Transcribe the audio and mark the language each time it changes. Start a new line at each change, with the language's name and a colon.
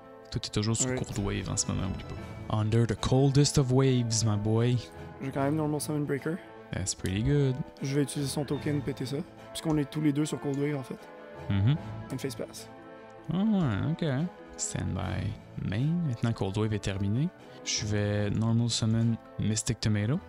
French: Tout est toujours sur Cold Wave en ce moment, oublie pas.
English: Under the coldest of waves, my boy.
French: J'ai quand même Normal Summon Breaker.
English: That's pretty good.
French: Je vais utiliser son token, péter ça. Puisqu'on est tous les deux sur Cold Wave en fait. Une face pass. Ah ouais, ok. Standby main. Maintenant Cold Wave est terminé, je vais normal summon Mystic Tomato.